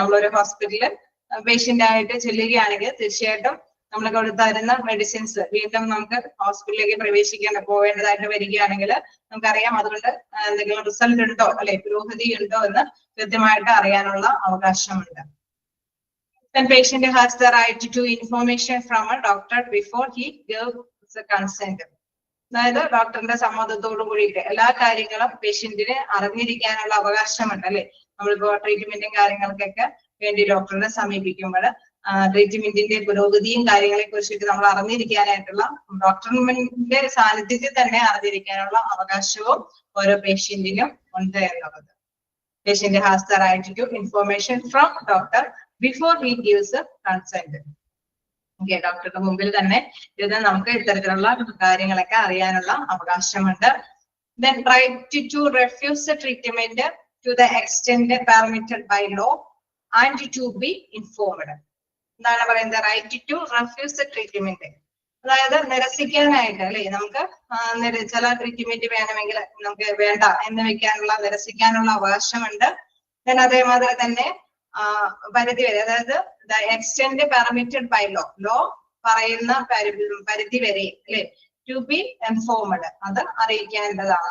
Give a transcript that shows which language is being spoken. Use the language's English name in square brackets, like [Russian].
[Malayalam] നമ്മളൊരു ഹോസ്പിറ്റലിൽ പേഷ്യന്റ് ആയിട്ട് ചെല്ലുകയാണെങ്കിൽ തീർച്ചയായിട്ടും നമ്മൾ കൊടുത്തരുന്ന മെഡിസിൻസ് വീണ്ടും നമുക്ക് ഹോസ്പിറ്റലിലേക്ക് പോവേണ്ടതായിട്ട് വരികയാണെങ്കിൽ നമുക്കറിയാം അതുകൊണ്ട് എന്തെങ്കിലും റിസൾട്ട് ഉണ്ടോ അല്ലെ, പുരോഗതി ഉണ്ടോ എന്ന് കൃത്യമായിട്ട് അറിയാനുള്ള അവകാശമുണ്ട്. [English] Then patient has the right to information from a doctor before he gives the consent. [Malayalam] അതായത് ഡോക്ടറിന്റെ സമ്മതത്തോടു കൂടിയിട്ട് എല്ലാ കാര്യങ്ങളും പേഷ്യന്റിന് അറിഞ്ഞിരിക്കാനുള്ള അവകാശമുണ്ട് അല്ലെ. നമ്മളിപ്പോ ട്രീറ്റ്മെന്റും കാര്യങ്ങൾക്കൊക്കെ വേണ്ടി ഡോക്ടറിനെ സമീപിക്കുമ്പോൾ ട്രീറ്റ്മെന്റിന്റെ പുരോഗതിയും കാര്യങ്ങളെ കുറിച്ചിട്ട് നമ്മൾ അറിഞ്ഞിരിക്കാനായിട്ടുള്ള ഡോക്ടറിന്റെ സാന്നിധ്യത്തിൽ തന്നെ അറിഞ്ഞിരിക്കാനുള്ള അവകാശവും ഓരോ പേഷ്യന്റിനും ഉണ്ട് എന്നുള്ളത്. [English] Patient has the right to information from doctor before he gives consent. [Malayalam] Okay, ഡോക്ടറുടെ മുമ്പിൽ തന്നെ ഇത് നമുക്ക് ഇത്തരത്തിലുള്ള കാര്യങ്ങളൊക്കെ അറിയാനുള്ള അവകാശമുണ്ട്. [English] Then right to refuse the treatment to the extent permitted by law and to be informed. [Malayalam] എന്താണ് പറയുന്നത്? [English] right to refuse the treatment, [Malayalam] അതായത് നിരസിക്കാനായിട്ട് അല്ലെ, നമുക്ക് ചില ട്രീറ്റ്മെന്റ് വേണമെങ്കിൽ നമുക്ക് വേണ്ട എന്ന് വെക്കാനുള്ള നിരസിക്കാനുള്ള അവകാശമുണ്ട്. then അതേമാതിരി തന്നെ പരിധി വരെ, അതായത് [English] extend permitted by law, [Malayalam] law പറയുന്ന പരിധി വരെ അല്ലെ [English] to be informed, [Malayalam] അത് അറിയിക്കേണ്ടതാണ്.